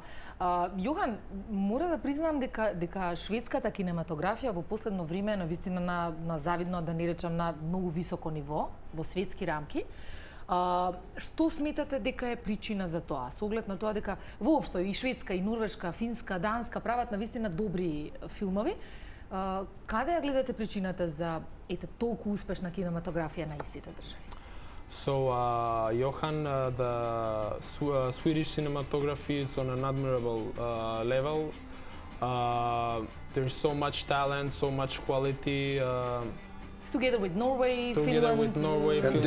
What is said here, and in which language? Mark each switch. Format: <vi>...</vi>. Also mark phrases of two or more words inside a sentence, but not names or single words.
<mk>Јохан, мора да признам дека шведската кинематографија во последно време е навистина на завидно, да не речам на многу високо ниво, во светски рамки. Што сметате дека е причина за тоа? Со оглед на тоа дека воопшто и шведска, и норвешка, финска, данска прават навистина добри филмови. Каде ја гледате причината за толку успешна кинематографија на истите држави?</mk> <en>So, Johan, the Swedish cinematography is on an admirable level. There's so much talent, so much quality. Together with Norway, Together Finland, with Norway, And Finland,</en>